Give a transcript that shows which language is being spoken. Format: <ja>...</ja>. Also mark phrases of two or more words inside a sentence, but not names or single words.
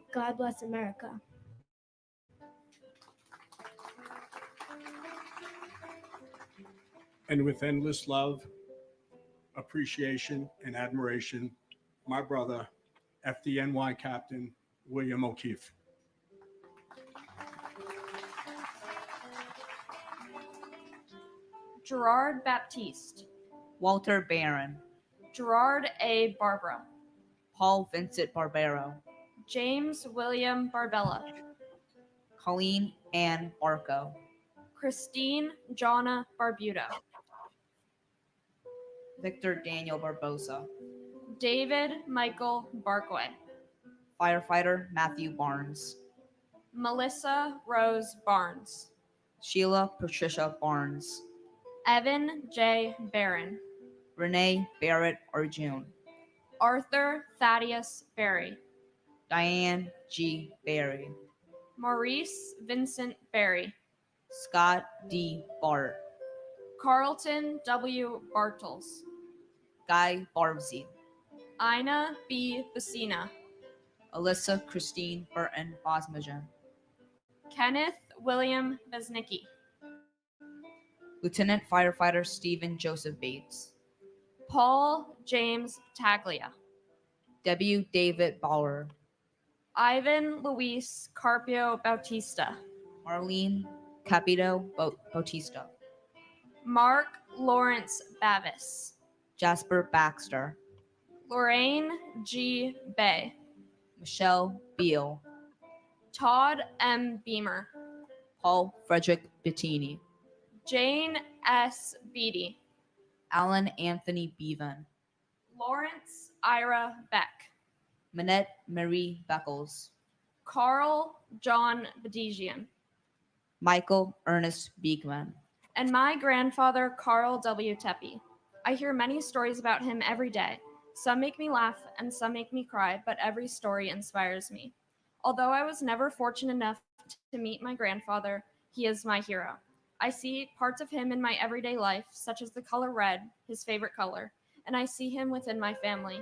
<en>God bless America. and with endless love, appreciation, and admiration, my brother, FDNY Captain William O'Keefe. Gerard Baptiste, Walter Barron, Gerard A. Barbara, Paul Vincent Barbero, James William Barbella, Colleen Ann Barco, Christine Jonna Barbuda, Victor Daniel Barbosa, David Michael Barkway, Firefighter Matthew Barnes, Melissa Rose Barnes, Sheila Patricia Barnes, Evan J. Barron, Renee Barrett Arjun, Arthur Thaddeus Berry, Diane G. Berry, Maurice Vincent Berry, Scott D. Bart, Carlton W. Bartels, Guy Barbsey, Ina B. Bassina, Alyssa Christine Burton Bosmajan, Kenneth William Besnicki, Lieutenant Firefighter Stephen Joseph Bates, Paul James Taglia, W. David Bauer, Ivan Luis Carpio Bautista, Marlene Capito Bautista, Mark Lawrence Bavis, Jasper Baxter, Lorraine G. Bay, Michelle Beal, Todd M. Beamer, Paul Frederick Bettini, Jane S. Beatty, Alan Anthony Bevan, Lawrence Ira Beck, Minette Marie Beckles, Carl John Bedigian, Michael Ernest Beekman, and my grandfather Carl W. Tepe. I hear many stories about him every day. Some make me laugh and some make me cry, but every story inspires me. Although I was never fortunate enough to meet my grandfather, he is my hero. I see parts of him in my everyday life, such as the color red, his favorite color, and I see him within my family.</en>